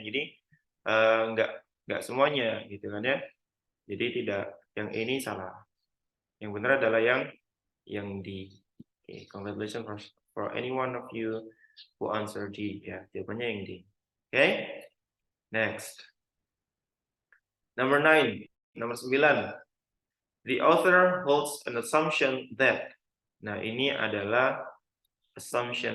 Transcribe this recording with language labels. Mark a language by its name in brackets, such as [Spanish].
[Indonesian] Jadi nggak semuanya gitu kan ya. Jadi tidak, yang ini salah. Yang benar adalah yang di. [English] Okay, congratulations for any one of you who answer D. [Indonesian] Ya, jawabannya yang D. [English] Okay, next. Number 9, [Indonesian] nomor 9. [English] The author holds an assumption that. [Indonesian] Nah, ini adalah assumption.